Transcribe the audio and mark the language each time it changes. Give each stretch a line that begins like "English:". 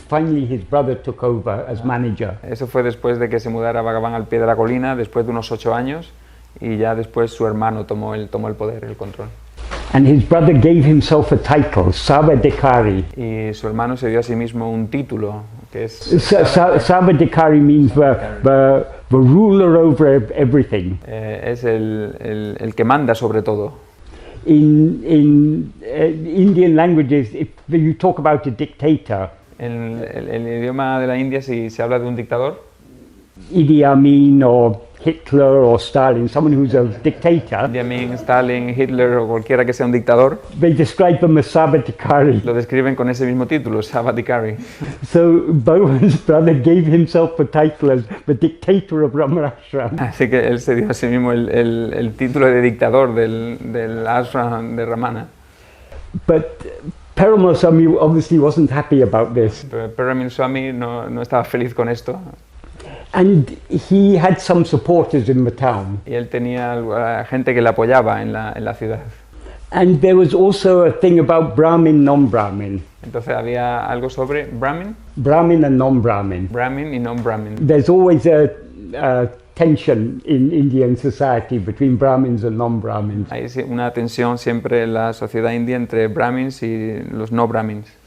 English: Finally his brother took over as manager.
Spanish: Eso fue después de que se mudara Bhagavan al pie de la colina, después de unos 8 años, y ya después su hermano tomó el poder, el control.
English: And his brother gave himself a title, Savadikari.
Spanish: Y su hermano se dio a sí mismo un título, que es...
English: Savadikari means the ruler over everything.
Spanish: Es el que manda sobre todo.
English: In Indian languages, if you talk about a dictator,
Spanish: En el idioma de la India, si se habla de un dictador,
English: Idi Amin or Hitler or Stalin, someone who's a dictator,
Spanish: Idi Amin, Stalin, Hitler o cualquiera que sea un dictador,
English: they describe them as Savadikari.
Spanish: lo describen con ese mismo título, Savadikari.
English: So Bhagavan's brother gave himself a title as the dictator of Ramarashram.
Spanish: Así que él se dio a sí mismo el título de dictador del ashram de Ramana.
English: But Paramal Swami obviously wasn't happy about this.
Spanish: Pero Paramal Swami no estaba feliz con esto.
English: And he had some supporters in the town.
Spanish: Y él tenía gente que le apoyaba en la ciudad.
English: And there was also a thing about Brahmin, non-Brahmin.
Spanish: Entonces había algo sobre Brahmin,
English: Brahmin and non-Brahmin.
Spanish: Brahmin y non-Brahmin.
English: There's always a tension in Indian society between Brahmins and non-Brahmins.
Spanish: Hay una tensión siempre en la sociedad india entre Brahmins y los no Brahmins.